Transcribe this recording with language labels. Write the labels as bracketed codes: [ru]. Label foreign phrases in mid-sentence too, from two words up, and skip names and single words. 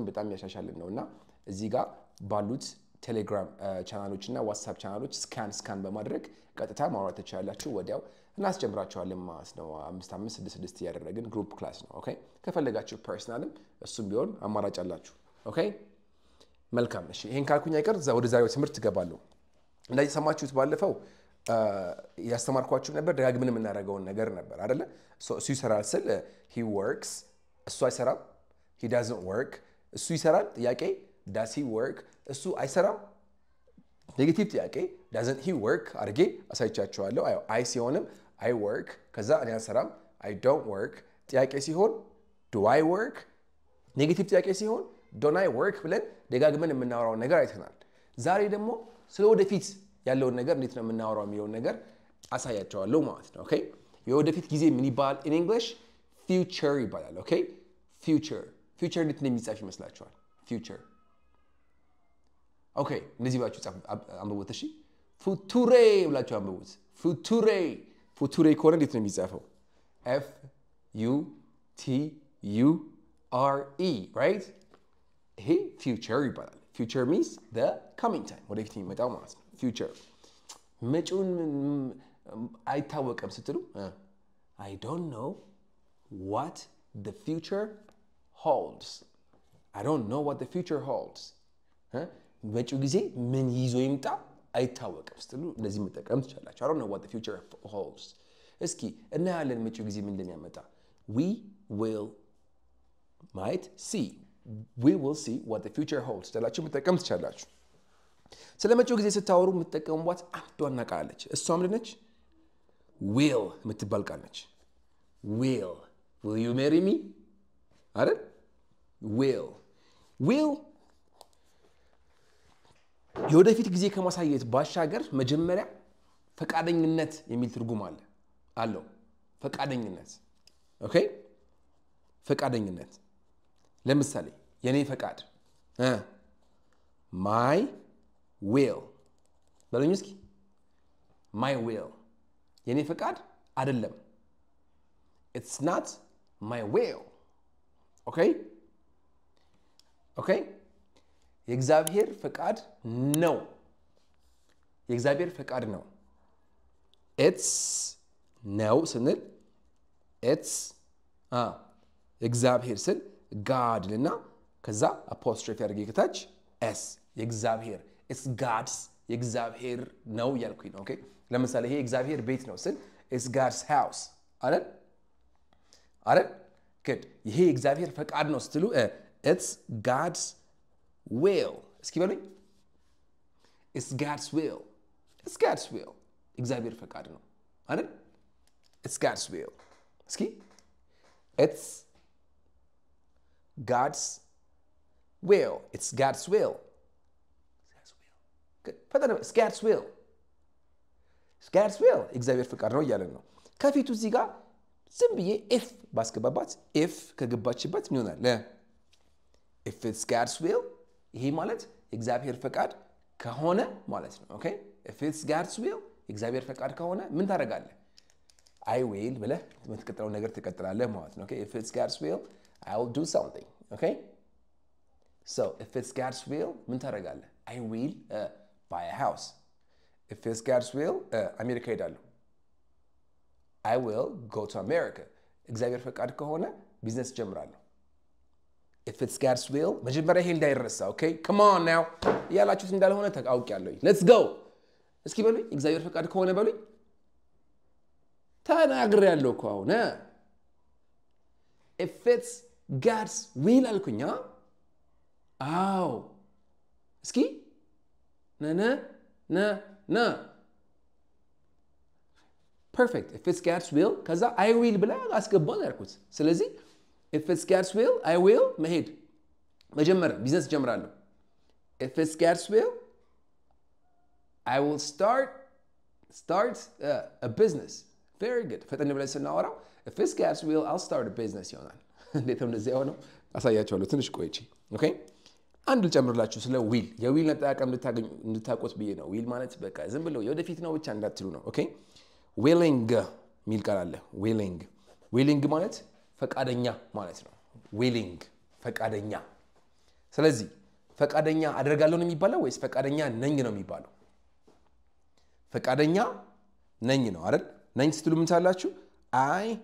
[am] በጣም ያሻሻልን ነውና እዚህ ጋር ባሉት ቴሌግራም ቻናሎችና ዋትስአፕ ቻናሎች ስካን በማድረግ ቀጥታ ማውራት ትችላላችሁ። ወዲያው እናስጀምራችኋለን ማለት ነው። 5 ያደረግን [en] group class [am] ነው። ኦኬ ከፈለጋችሁ ፐርሰናልም እሱም ቢሆን አማራጭ አላችሁ። ኦኬ መልካም። እሺ ይሄን ካልኩኝ አይቀር ወደ ዛሬው ትምህርት ገባለሁ። እንደዚህ ሰማችሁት ባለፈው ያስተማርኳችሁ ነበር። ደጋግመን የምናደርገውን ነገር ነበር አይደለ? እሱ ይሰራል ስል [en] he works [am] እሱ አይሰራም [en] he doesn't work [am] እሱ ይሰራል ጥያቄ [en] does he work [am] እሱ አይሰራም ኔጌቲቭ ጥያቄ [en] doesn't he work [am] አድርጌ አሳይቻችኋለሁ። አይ ሲሆንም [en] I work [am] ከዛ እኔ አልሰራም [en] I don't work [am] ጥያቄ ሲሆን [en] do I work [am] ኔጌቲቭ ጥያቄ ሲሆን [en] don't I work [am] ብለን ደጋግመን የምናወራው ነገር አይተናል። ዛሬ ደግሞ ስለወደፊት ያለው ነገር እንዴት ነው የምናወራው የሚለው ነገር አሳያችኋለሁ ማለት ነው። ኦኬ የወደፊት ጊዜ ምን ይባላል? [en] in English future [am] ይባላል። ኦኬ future እንዴት ነው የሚጻፍ ይመስላችኋል? future ኦኬ እንደዚህ ባችሁ አንብቡት። እሺ ፉቱሬ ብላችሁ አንብቡት። ፉቱሬ ከሆነ እንዴት ነው የሚጻፈው? [en] f u t u r e right? [am] ይሄ future ይባላል። [en] future means the coming time [am] ወደፊት የሚመጣው ማለት ነው። [en] future [am] መጪውን አይታወቅም ስትሉ [en] I don't know what the future holds. I don't know what the future holds. [am] መጪው ጊዜ ምን ይዞ ይምጣ አይታወቅም ስትሉ እንደዚህ መጠቀም ትችላላችሁ። [en] I don't know what the future holds. [am] እስኪ እናያለን መጪው ጊዜ ምን እንደሚያመጣ [en] we will see what the future holds [am] ትላችሁ መጠቀም ትችላላችሁ። ስለመጪው ጊዜ ስታወሩ የምትጠቀሙባት አንዷ ቃል አለች። እሷ ምንድን ነች? [en] will [am] የምትባል ቃል ነች። [en] will you marry me አይደል? [am] will የወደፊት ጊዜ ከማሳየት ባሻገር መጀመሪያ ፈቃደኝነት የሚል ትርጉም አለው። ፈቃደኝነት ኦኬ ፈቃደኝነት ለምሳሌ የኔ ፈቃድ [en] my will [am] በለኝ እስኪ [en] my will [am] የኔ ፈቃድ አይደለም [en] it's not my will [am] ኦኬ የእግዚአብሔር ፈቃድ ነው። የእግዚአብሔር ፈቃድ ነው። it's ነው ስንል it's እግዚአብሔር ስል God ልና ከዛ apostrophe አድርጌ ከታች s የእግዚአብሔር [en] it's God's [am] የእግዚአብሔር ነው ያልኩኝ ነው። ኦኬ ለምሳሌ ይሄ እግዚአብሔር ቤት ነው ስል [en] it's God's house [am] አይደል good ይሄ እግዚአብሔር ፈቃድ ነው ስትሉ [en] it's God's will [am] እስኪ በሉኝ [en] it's God's will [am] እግዚአብሔር ፈቃድ ነው አይደል [en] it's God's will [am] እስኪ it's [en] God's will it's God's will [am] ፈጠነ [en] it's God's will [am] እግዚአብሔር ፈቃድ ነው እያለን ነው ከፊቱ እዚህ ጋር ዝም ብዬ if ባስገባባት if ከገባችበት ምን ይሆናል [en] if it's God's [am] will ይሄ ማለት እግዚአብሔር ፈቃድ ከሆነ ማለት ነው ኦኬ [en] if it's God's will [am] እግዚአብሔር ፈቃድ ከሆነ ምን ታደርጋለህ [en] I will [am] ብለህ የምትቀጥለው ነገር ትቀጥላለህ ማለት ነው [en] okay if it's God's will I'll do something okay so if it's God's will [am] ምን ታደርጋለህ [en] I will buy a house if it's God's will [am] አሜሪካ ሄዳለሁ [en] I will go to America [am] እግዚአብሔር ፈቃድ ከሆነ ቢዝነስ ጀምራለሁ [en] if it's God's will [am] መጀመሪያ ይሄ እንዳይረሳ [en] okay come on now [am] ያላችሁት እንዳልሆነ ተቃውቂያለሁ [en] let's go [am] እስኪ በሉኝ እግዚአብሔር ፈቃድ ከሆነ በሉኝ ተናግሬያለሁ እኮ አሁን [en] if it's God's will [am] አልኩኝ አዎ እስኪ ና [en] perfect if it's God's will ከዛ I will [am] ብላ አስገባን ያልኩት ስለዚህ [en] if it's God's will I will [am] መሄድ መጀመር ቢዝነስ ጀምራለሁ [en] if it's God's will I will start a business very good [am] ፈጠን ብለን ስናወራው [en] if it's God's will I'll start a business ይሆናል [am] እንዴት ነው እንደዚህ ሆነው አሳያችኋለሁ ትንሽ ቆይቼ ኦኬ አንድ ልጨምርላችሁ ስለ ዊል የዊል ነጣቀም እንድታቆት ብዬ ነው ዊል ማለት በቃ ዝም ብለው የወደፊት ነው ብቻ እንዳትሉ ነው ኦኬ willing ሚል ቃል አለ willing ማለት ፈቃደኛ ማለት ነው willing ፈቃደኛ ስለዚህ ፈቃደኛ አደርጋለሁ ነው የሚባለው ወይስ ፈቃደኛ ነኝ ነው የሚባለው ፈቃደኛ ነኝ ነው አይደል ነኝ ስትሉ ምን ታላችሁ I